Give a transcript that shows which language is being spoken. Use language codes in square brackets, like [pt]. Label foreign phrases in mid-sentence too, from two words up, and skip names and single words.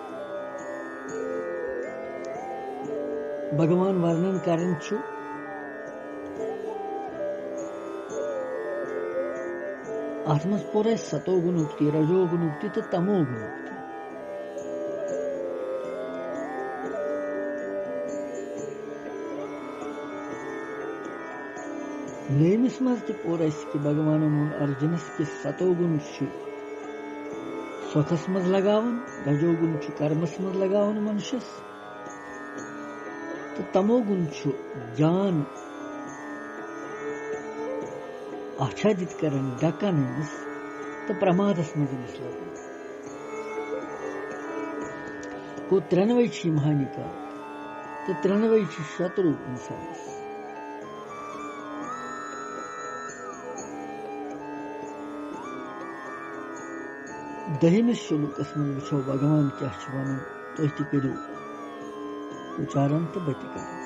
[ks] भगवान वर्णन करन छु आत्मस पूरे सतो गुणुक्ति, रजो गुणुक्ति तो तमो गुणुक्ति। नेमिस मज ते पूरे कि भगवान अर्जुनस के सतो गुण छु सुखस मज लगावन, रजो गुण छु कर्मस मज लगावन मनुष्यस, तो तमो गुण छु ज्ञान आच्छादित करन डकन तो प्रमादस मज लगन को त्रेनवे छी महानिका तो त्रेनवे छी शत्रु इंसानस। दहिमिस श्लोकस में वुचो भगवान क्या वन तुम तु करो उच्चारण तो बत कर।